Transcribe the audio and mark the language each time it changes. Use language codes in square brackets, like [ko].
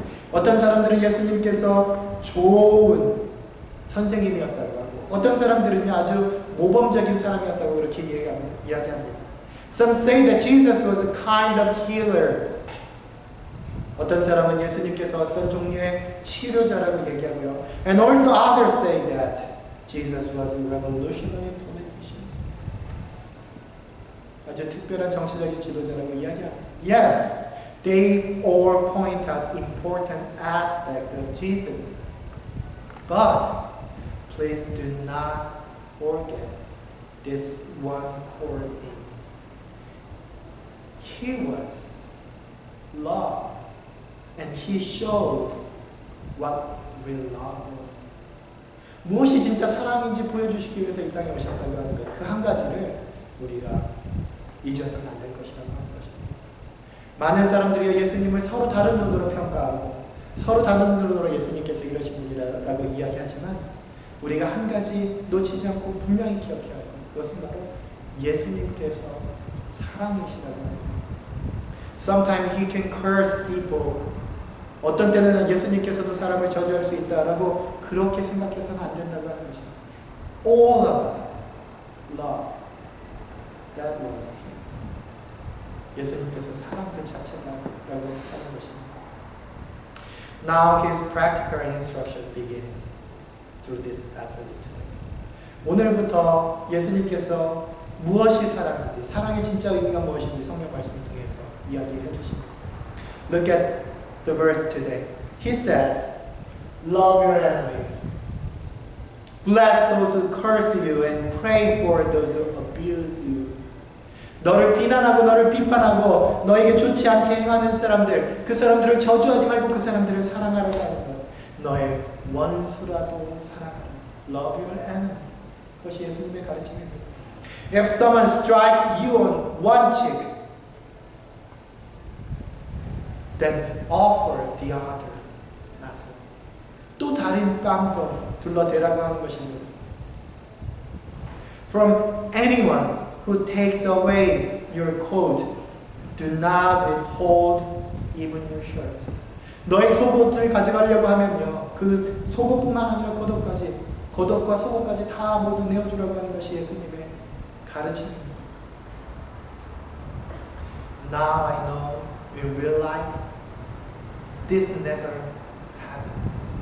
[ko] 어떤 사람들은 예수님께서 좋은 선생님이었다고 하고, 어떤 사람들은 아주 모범적인 사람이었다고 그렇게 이야기합니다. [en] Some say that Jesus was a kind of healer. [ko] 어떤 사람은 예수님께서 어떤 종류의 치료자라고 얘기하고요. [en] And also others say that Jesus was a revolutionary politician. [ko] 아주 특별한 정치적인 지도자라고 이야기합니다. [en] Yes, they all point out important aspects of Jesus. But please do not forget this one core thing. He was love, and he showed what real love was. [ko] 무엇이 진짜 사랑인지 보여주시기 위해서 이 땅에 오셨다고 하는 것, 그 한 가지를 우리가 잊어서는 안 될 것이라고 하는 것입니다. 많은 분들이 예수님을 서로 다른 눈으로 평가하고 서로 다른 눈으로 예수님께서 이러신 분이라고 이야기하지만 우리가 한 가지 놓치지 않고 분명히 기억해야 할 것, 그것은 바로 예수님께서 사랑이시라고 합니다. [en] Sometimes he can curse people. [ko] 어떤 때는 예수님께서도 사람을 저주할 수 있다라고 그렇게 생각해서는 안 된다고 하는 것입니다. [en] All about love. That was him. [ko] 예수님께서 사랑 그 자체다라고 하는 것입니다. [en] Now his practical instruction begins through this passage today. [ko] 오늘부터 예수님께서 무엇이 사랑인지, 사랑의 진짜 의미가 무엇인지 성경 말씀을 통해서 이야기해 주십니다. [en] Look at the verse today. He says, love your enemies. Bless those who curse you and pray for those who abuse you. [ko] 너를 비난하고 너를 비판하고 너에게 좋지 않게 행하는 사람들, 그 사람들을 저주하지 말고 그 사람들을 사랑하라고 하는 것. 너의 원수라도 사랑하라. [en] Love your enemy. [ko] 그것이 예수님의 가르침입니다. [en] If someone strikes you on one cheek, then offer the other as well. [ko] 또 다른 뺨도 둘러대라고 하는 것입니다. [en] From anyone who takes away your coat, do not withhold even your shirt. [ko] 너의 속옷을 가져가려고 하면요, 그 속옷뿐만 아니라 겉옷과 속옷까지 다 모두 내어주라고 하는 것이 예수님의 가르침입니다. [en] Now I know in real life this never happens.